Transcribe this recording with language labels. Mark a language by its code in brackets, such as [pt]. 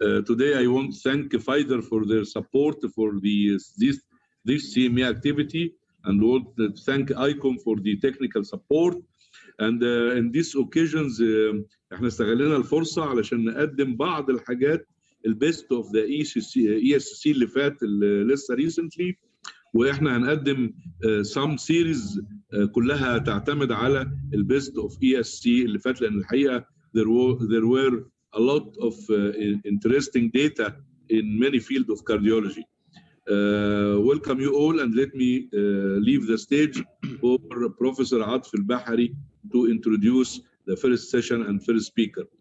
[en] Today, I want to thank Pfizer for their support for this CMA activity, and want to thank ICOM for the technical support. And in these occasions, [ar] احنا استغلنا الفرصة علشان نقدم بعض الحاجات [en] البيست of the [ar] ESC اللي فات لسه [en] recently. [ar] واحنا هنقدم [en] some series [ar] كلها تعتمد على [en] البيست of ESC [ar] اللي فات، لان الحقيقه [en] there were a lot of interesting data in many fields of cardiology. Welcome you all, and let me leave the stage for Professor Atif Al-Bahari to introduce the first session and first speaker.